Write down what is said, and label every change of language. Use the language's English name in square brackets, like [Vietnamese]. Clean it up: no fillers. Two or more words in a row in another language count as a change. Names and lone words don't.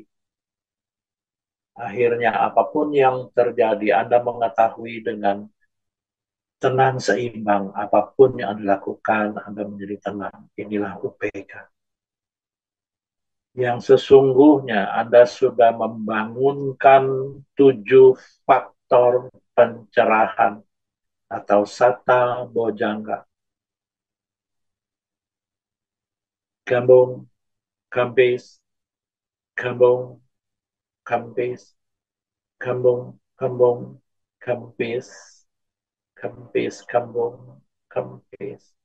[Indonesian] Akhirnya apapun yang terjadi, Anda mengetahui dengan tenang seimbang, apapun yang Anda lakukan, Anda menjadi tenang. Inilah UPK. Yang sesungguhnya Anda sudah membangunkan 7 faktor pencerahan atau [Pali] sata bojangga. [Indonesian] Gambung, kempis, gambung, kempis, gambung, gambung, kempis, kempis, gambung, kempis.